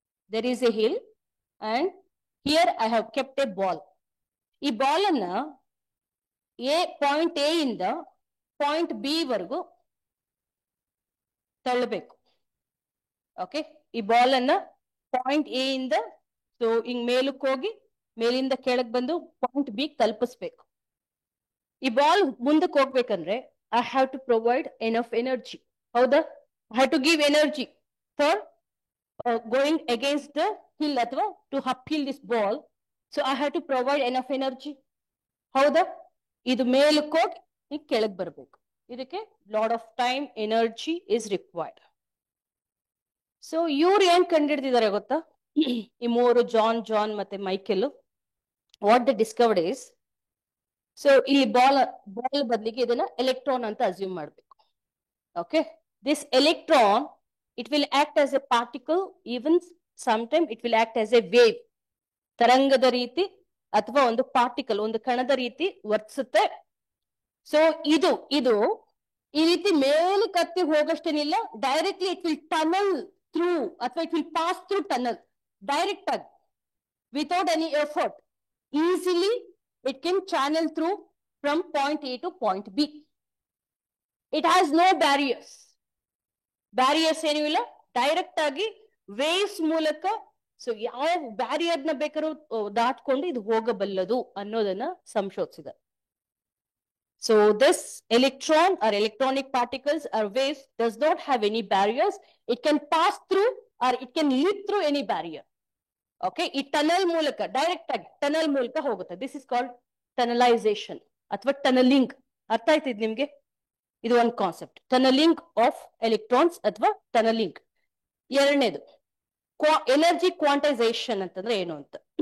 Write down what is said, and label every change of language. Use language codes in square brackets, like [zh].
[en] there is a hill and here I have kept a ball. [kn] ಈ ball ಅನ್ನ point A ಇಂದ point B ವರೆಗೂ ತಳ್ಳಬೇಕು. Okay, ಈ ball ಅನ್ನ ಪಾಯಿಂಟ್ ಎ ಇಂದ ಸೊ ಹಿಂಗ್ ಮೇಲಕ್ಕೆ ಹೋಗಿ ಮೇಲಿಂದ ಕೆಳಗ್ ಬಂದು ಪಾಯಿಂಟ್ ಬಿ ತಲುಪಿಸ್ಬೇಕು. ಈ ಬಾಲ್ ಮುಂದಕ್ಕೆ ಹೋಗ್ಬೇಕಂದ್ರೆ [en] I have to provide enough energy. [kn] ಹೌದಾ? [en] I have to give energy for going against the hill ಅಥವಾ to uphill this ball. So I have to provide enough energy. [kn] ಹೌದಾ? ಇದು ಮೇಲಕ್ಕೆ ಹೋಗಿ ಕೆಳಗೆ ಬರಬೇಕು. [en] ಇದಕ್ಕೆ lot of time, energy is required. So [kn] ಇವ್ರು ಏನ್ ಕಂಡಿಡ್ದಿದ್ದಾರೆ ಗೊತ್ತಾ? ಈ ಮೂರು ಜಾನ್ ಮತ್ತೆ Michael, [en] what the discovered is, [kn] so ಇಲ್ಲಿ ಬಾಲ್ ಬದಲಿಗೆ ಇದನ್ನ ಎಲೆಕ್ಟ್ರಾನ್ ಅಂತ ಅಸ್ಯೂಮ್ ಮಾಡ್ಬೇಕು. [en] Okay, this electron it will act as a particle, even sometime it will act as a wave. [kn] ತರಂಗದ ರೀತಿ ಅಥವಾ ಒಂದು ಪಾರ್ಟಿಕಲ್, ಒಂದು ಕಣದ ರೀತಿ ವರ್ತಿಸುತ್ತೆ. ಸೊ ಇದು ಈ ರೀತಿ ಮೇಲೆ ಕತ್ತಿ ಹೋಗಷ್ಟೇನಿಲ್ಲ, [en] Directly it will tunnel through ಅಥವಾ it will pass through tunnel direct ಆಗಿ without any effort easily it can channel through from point A to point B. It has no barriers. [kn] Barriers ಏನೂ ಇಲ್ಲ, direct ಆಗಿ waves ಮೂಲಕ so ಯಾವ barrier ನ ಬೇಕಾದ್ರೂ ದಾಟ್ಕೊಂಡು ಇದು ಹೋಗಬಲ್ಲದು ಅನ್ನೋದನ್ನ ಸಂಶೋಧಿಸಿದ. [en] So this electron or electronic particles or waves does not have any barriers. It can pass through or it can leap through any barrier. [kn] Okay, ಈ ಟನಲ್ ಮೂಲಕ ಡೈರೆಕ್ಟ್ ಆಗಿ ಟನಲ್ ಮೂಲಕ ಹೋಗುತ್ತೆ. [en] this is called tunnelization [kn] ಅಥವಾ tunnelling. ಅರ್ಥ ಆಯ್ತಿದ್ ನಿಮ್ಗೆ? ಇದು ಒಂದು ಕಾನ್ಸೆಪ್ಟ್, ಟನಲಿಂಗ್ ಆಫ್ ಎಲೆಕ್ಟ್ರಾನ್ಸ್ ಅಥವಾ ಟನಲಿಂಗ್. ಎರಡನೇದು ಎನರ್ಜಿ ಕ್ವಾಂಟೈಸೇಷನ್ ಅಂತಂದ್ರೆ ಏನು ಅಂತ.